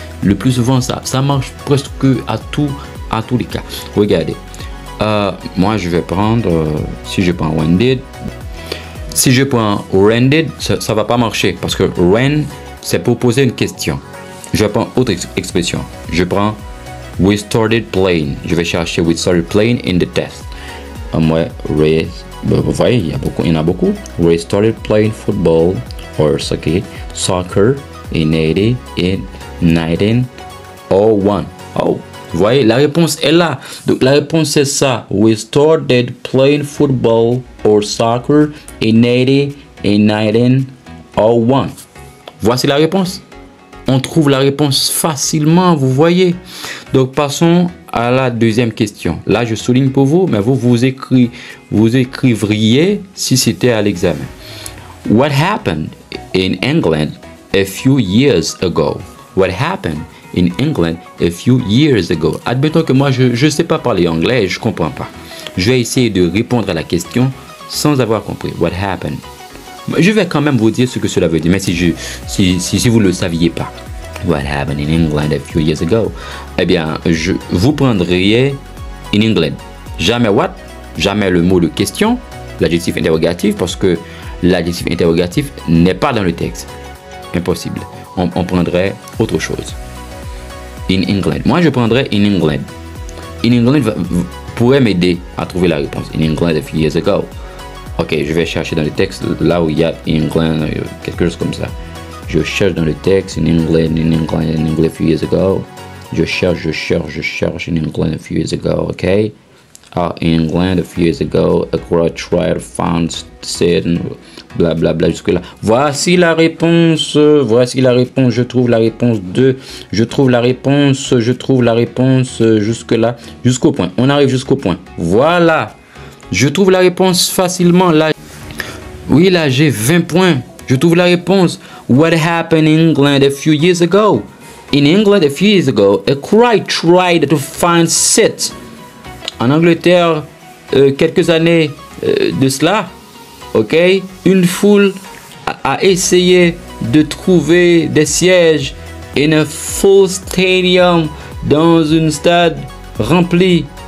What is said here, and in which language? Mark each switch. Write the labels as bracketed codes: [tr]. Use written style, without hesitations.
[fr] Le plus souvent, ça marche presque à tous les cas. Regardez, moi je vais prendre, si je prends [en] when did, [fr] si je prends when did, ça va pas marcher parce que when, c'est pour poser une question. Je prends autre expression. Je prends [en] we started playing. [fr] Je vais chercher [en] we started playing in the test. [fr] Moi, vous voyez, il y en a beaucoup. [en] We started playing football or soccer in 80 in 1901. [fr] Oh, vous voyez, la réponse est là. Donc la réponse c'est ça. [en] We started playing football or soccer in 80 in 1901. [fr] Voici la réponse. On trouve la réponse facilement, vous voyez. Donc passons à la deuxième question. Là, je souligne pour vous, mais vous écriveriez si c'était à l'examen. [en] What happened in England a few years ago? What happened in England a few years ago? [fr] Admettons que moi, je ne sais pas parler anglais et je ne comprends pas. Je vais essayer de répondre à la question sans avoir compris. [en] What happened? [fr] Je vais quand même vous dire ce que cela veut dire, mais si vous ne le saviez pas. [en] What happened in England a few years ago? [fr] Eh bien, vous prendriez [en] in England. [fr] Jamais [en] what? [fr] Jamais le mot de question, l'adjectif interrogatif, parce que l'adjectif interrogatif n'est pas dans le texte. Impossible. On prendrait autre chose. [en] In England. [fr] Moi, je prendrais [en] in England. In England [fr] pourrait m'aider à trouver la réponse. [en] In England a few years ago. [fr] Ok, je vais chercher dans le texte là où il y a [en] in England, [fr] quelque chose comme ça. Je cherche dans le texte [en] in England a few years ago. [fr] Je cherche [en] in England a few years ago. [fr] Ok. [en] In England a few years ago, a crowd tried, found, said, bla bla bla [fr] jusque là. Voici la réponse. Je trouve la réponse 2. Je trouve la réponse jusque là, jusqu'au point. On arrive jusqu'au point. Voilà. Je trouve la réponse facilement là. Oui, là j'ai 20 points. Je trouve la réponse. [en] What happened in England a few years ago? In England a few years ago, a crowd tried to find seats. [fr] En Angleterre, quelques années de cela, ok, une foule a essayé de trouver des sièges [en] in a full stadium, [fr] dans un stade rempli.